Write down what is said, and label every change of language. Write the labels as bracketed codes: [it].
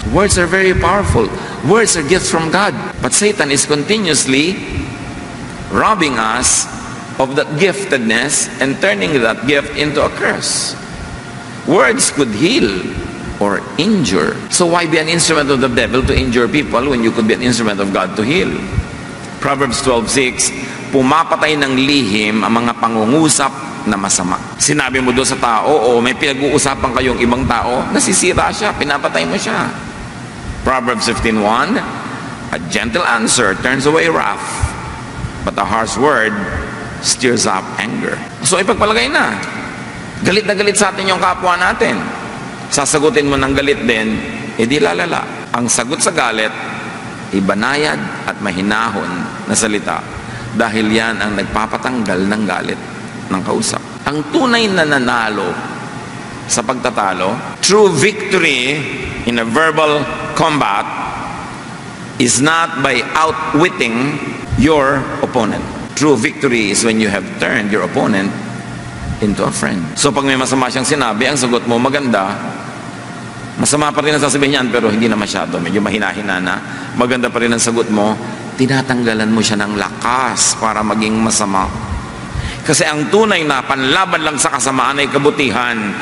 [en] Words are very powerful. Words are gifts from God. But Satan is continuously robbing us of that giftedness and turning that gift into a curse. Words could heal or injure. So why be an instrument of the devil to injure people when you could be an instrument of God to heal? [tl] Proverbs 12:6, pumapatay ng lihim ang mga pangungusap na masama. Sinabi mo doon sa tao, o may pinag-uusapan kayong ibang tao, nasisira siya, pinapatay mo siya. [en] Proverbs 15:1, a gentle answer turns away wrath, but a harsh word stirs up anger. [tl] So ipagpalagay na, galit na galit sa atin yung kapwa natin. Sasagutin mo ng galit din, edi lalala. Ang sagot sa galit, ibanayad at mahinahon na salita. Dahil yan ang nagpapatanggal ng galit ng kausap. Ang tunay na nanalo sa pagtatalo, [en] true victory in a verbal combat is not by outwitting your opponent. True victory is when you have turned your opponent into a friend. [tl] So pag may masama siyang sinabi, ang sagot mo maganda. Masama pa rin ang sasabihin niyan, pero hindi na masyado. Medyo mahina-hina na. Maganda pa rin ang sagot mo. Tinatanggalan mo siya ng lakas para maging masama. Kasi ang tunay na panlaban lang sa kasamaan ay kabutihan.